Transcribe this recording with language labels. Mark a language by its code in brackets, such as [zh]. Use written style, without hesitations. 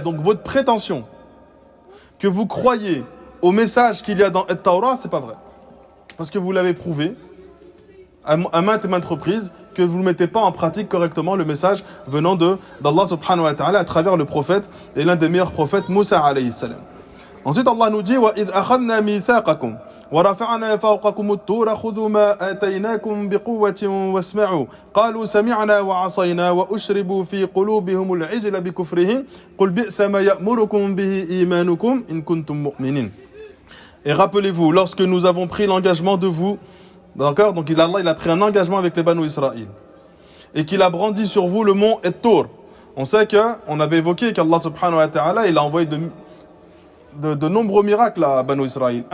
[fr] Donc votre prétention que vous croyez au message qu'il y a dans le Torah, c'est pas vrai. Parce que vous l'avez prouvé à maintes et maintes reprises que vous ne mettez pas en pratique correctement le message venant d'Allah subhanahu wa ta'ala à travers le prophète et l'un des meilleurs prophètes, Moussa alayhi salam. [ar] Ensuite, Allah nous dit وَإِذْ أَخَذْنَا مِيثَاقَكُمْ وَرَفَعْنَا فَوْقَكُمُ الطُّورَ خُذُوا مَا آتَيْنَاكُمْ بِقُوَّةٍ وَاسْمَعُوا قَالُوا سَمِعْنَا وَعَصَيْنَا وَأُشْرِبُوا فِي قُلُوبِهِمُ الْعِجْلَ بِكُفْرِهِمْ قُلْ بِئْسَ مَا يَأْمُرُكُمْ بِهِ إِيمَانُكُمْ إِن كُنتُم مُؤْمِنِينَ. [fr] Et rappelez-vous, lorsque nous avons pris l'engagement de vous, d'accord, donc Allah il a pris un engagement avec les Banu Israël et qu'il a brandi sur vous le mont Et-Tour. On sait qu'on avait évoqué qu'Allah subhanahu wa ta'ala il a envoyé de nombreux miracles à Banu Israël.